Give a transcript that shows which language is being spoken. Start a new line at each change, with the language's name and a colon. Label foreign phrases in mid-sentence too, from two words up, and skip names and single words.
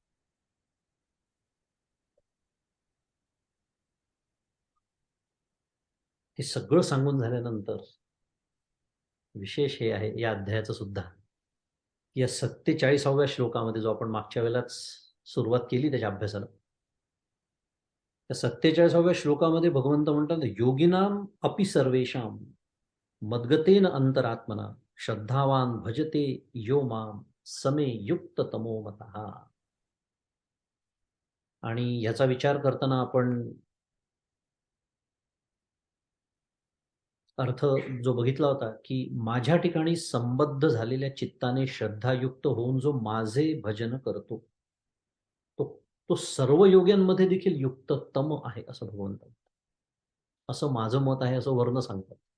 Marathi: हे सगळं सांगून झाल्यानंतर विशेष हे आहे या अध्यायाचं सुद्धा, या 47व्या श्लोकामध्ये जो आपण मागच्या वेळेलाच सुरुवात केली त्याच्या अभ्यासाला, त्या 47व्या श्लोकामध्ये भगवंत म्हणतात
Sanskrit: योगिनाम अपि सर्वेषाम मद्गतेन अंतरात्मना श्रद्धावान भजते यो माम समे युक्त तमो मतः.
Marathi: आणि याचा विचार करताना आपण अर्थ जो बघितला होता की माझ्या ठिकाणी संबद्ध झालेल्या चित्ताने श्रद्धायुक्त होऊन जो माझे भजन करतो तो तो सर्व योग्यांमध्ये देखील युक्ततम आहे असं भगवंत, असं माझं मत आहे असं वर्ण सांगतात.